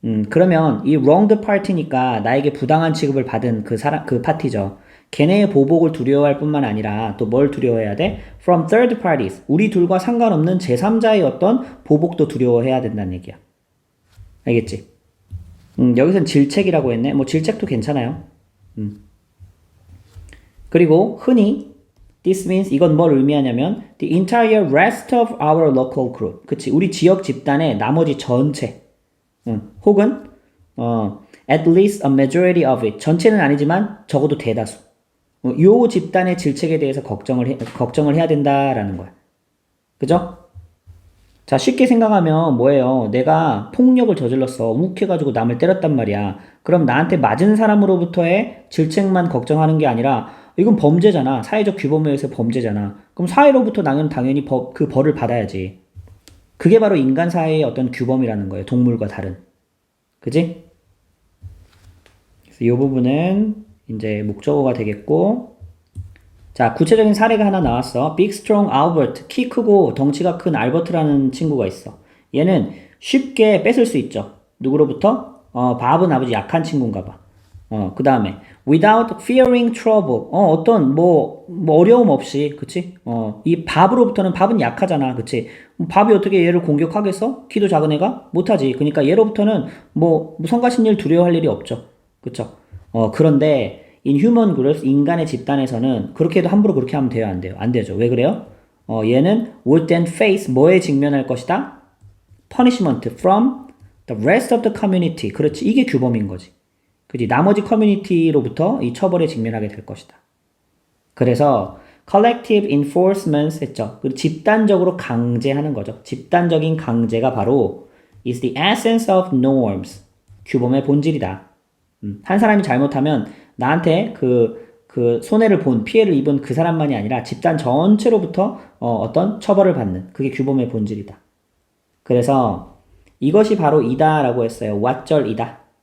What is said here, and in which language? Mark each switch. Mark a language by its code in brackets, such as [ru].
[ko] 그러면 이 wronged party니까 나에게 부당한 취급을 받은 그 파티죠. 걔네의 보복을 두려워할 뿐만 아니라 또 뭘 두려워해야 돼? [en] From third parties, [ko] 우리 둘과 상관없는 제3자의 어떤 보복도 두려워해야 된다는 얘기야. 알겠지? 여기선 질책이라고 했네. 뭐 질책도 괜찮아요. 그리고 흔히 [en] this means, [ko] 이건 뭘 의미하냐면 [en] the entire rest of our local group. [ko] 그치? 우리 지역 집단의 나머지 전체. 혹은 [en] at least a majority of it. [ko] 전체는 아니지만 적어도 대다수. 요 집단의 질책에 대해서 걱정을 해야 된다라는 거야. 그죠? 자, 쉽게 생각하면 뭐예요? 내가 폭력을 저질렀어. 욱해가지고 남을 때렸단 말이야. 그럼 나한테 맞은 사람으로부터의 질책만 걱정하는 게 아니라 이건 범죄잖아. 사회적 규범에 의해서 범죄잖아. 그럼 사회로부터 나는 당연히 그 벌을 받아야지. 그게 바로 인간 사회의 어떤 규범이라는 거예요. 동물과 다른. 그지? 그래서 이 부분은 이제 목적어가 되겠고, 자, 구체적인 사례가 하나 나왔어. Big Strong Albert, 키 크고 덩치가 큰 알버트라는 친구가 있어. 얘는 쉽게 뺏을 수 있죠. 누구로부터? 밥은 아버지 약한 친구인가 봐. 그 다음에 [en] without fearing trouble. [ko] 어떤 뭐 어려움 없이, 그치? 이 밥은 약하잖아, 그치? 밥이 어떻게 얘를 공격하겠어? 키도 작은 애가? 못하지. 그러니까 얘로부터는 뭐 성가신 일 두려워할 일이 없죠. 그쵸? 그런데 [en] in human groups, [ko] 인간의 집단에서는 그렇게 해도 함부로 그렇게 하면 돼요, 안 돼요? 안 되죠. 왜 그래요? 얘는 [en] would then face, [ko] 뭐에 직면할 것이다? [en] punishment from the rest of the community. [ko] 그렇지, 이게 규범인 거지. 그지? 나머지 커뮤니티로부터 이 처벌에 직면하게 될 것이다. 그래서 [en] collective enforcement [ko] 했죠. 그리고 집단적으로 강제하는 거죠. 집단적인 강제가 바로 [en] is the essence of norms. [ko] 규범의 본질이다. 한 사람이 잘못하면 나한테 그 손해를 본, 피해를 입은 그 사람만이 아니라 집단 전체로부터 어떤 처벌을 받는, 그게 규범의 본질이다. 그래서 이것이 바로 이다라고 했어요. 왓절이다.